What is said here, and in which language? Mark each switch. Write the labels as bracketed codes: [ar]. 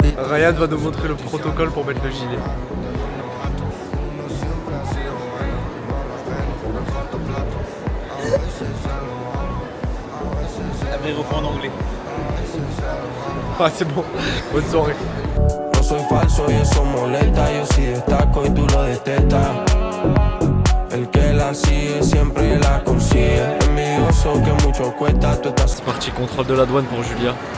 [fr] Ryan va nous montrer le protocole pour mettre le gilet. Après, reprend en anglais. Ah, c'est bon. Bonne soirée. [es] No soy falso y eso molesta. Yo sí destaco y tú lo detestas. El que la sigue siempre la consigue. Envidioso que mucho cuesta. [fr] C'est parti, contrôle de la douane pour Julia.